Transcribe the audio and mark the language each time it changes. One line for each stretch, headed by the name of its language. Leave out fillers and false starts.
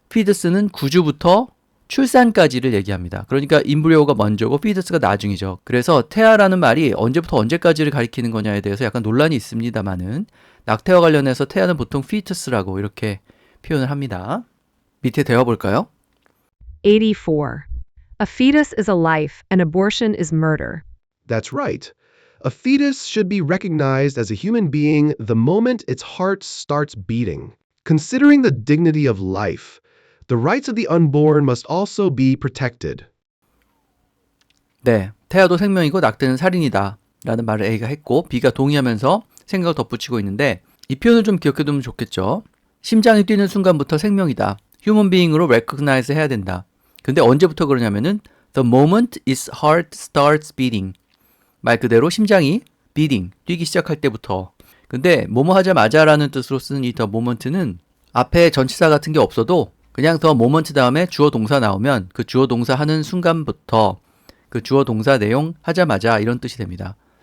Korean: fetus는 9주부터 출산까지를 얘기합니다. 그러니까 embryo가 먼저고 fetus가 나중이죠. 그래서 태아라는 말이 언제부터 언제까지를 가리키는 거냐에 대해서 약간 논란이 있습니다만은, 낙태와 관련해서 태아는 보통 fetus라고 이렇게 표현을 합니다. 밑에 대어볼까요? 84.
English: A fetus is a life and abortion is murder. That's right. A fetus should be recognized as a human being the moment its heart starts beating. Considering the dignity of life, the rights of the unborn must also be protected.
Korean: 네, 태아도 생명이고 낙태는 살인이다 라는 말을 A가 했고 B가 동의하면서 생각을 덧붙이고 있는데 이 표현을 좀 기억해두면 좋겠죠. 심장이 뛰는 순간부터 생명이다. 휴먼 비잉으로 recognize 해야 된다. 근데 언제부터 그러냐면은
English: the moment its heart starts beating.
Korean: 말 그대로 심장이 beating, 뛰기 시작할 때부터. 근데 뭐뭐 하자마자라는 뜻으로 쓰는 이 the moment는 앞에 전치사 같은 게 없어도 그냥 the moment 다음에 주어 동사 나오면 그 주어 동사 하는 순간부터 그 주어 동사 내용 하자마자 이런 뜻이 됩니다.